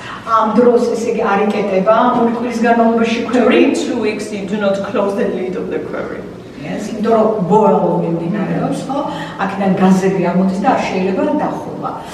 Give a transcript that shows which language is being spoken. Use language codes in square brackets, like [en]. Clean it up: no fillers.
[ka] ამ დროს ესე იგი არ იკეტება ორი კვირის განმავლობაში ქვევრი. [en] During 2 weeks you do not close the lid of the quarry. [ka] Yes, იმიტომ რომ boil მიმდინარეობს, ხო? აქედან გაზები ამოდის და არ შეიძლება დახურვა.